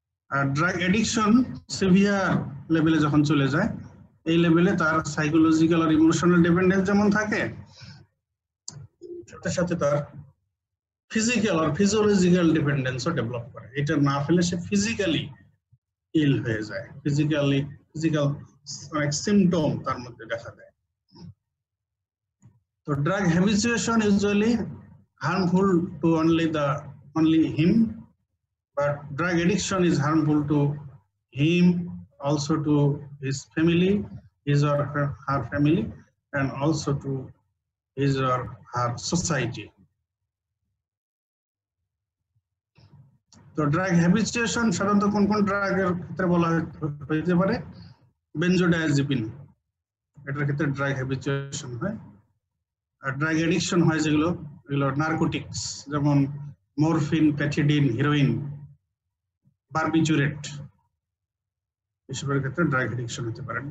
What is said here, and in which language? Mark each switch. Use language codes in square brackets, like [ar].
[bn] আর drug addiction severe লেভেলে যখন চলে যায়, এই লেভেলে তার সাইকোলজিক্যাল আর ইমোশনাল ডিপেন্ডেন্স যেমন থাকে, সাথে সাথে তার ফিজিক্যাল আর ফিজিওলজিক্যাল ডিপেন্ডেন্সও ডেভেলপ করে। এটা না ফেলে সে ফিজিক্যালি ইল হয়ে যায়, ফিজিক্যাল অনেক সিমটম তার মধ্যে দেখা দেয়। [en] তো drug habituation usually harmful to only him, but drug addiction is harmful to him, also to his family, his or her family, and also to his or her society. [bn] তো drug হ্যাবিচুয়েশন সাধারণত কোন কোন ড্রাগের ক্ষেত্রে বলা হইতে পারে? বেনজোডায়াজিপিন, এটার ক্ষেত্রে ড্রাগ হ্যাবিচুয়েশন হয়। আর ড্রাগ এডিকশন হয় যেগুলো, এগুলো নার্কোটিক্স, যেমন মরফিন, প্যাথিডিন, হিরোইন, বারবিচুরেট, এসবের ক্ষেত্রে ড্রাগ এডিকশন হতে পারে।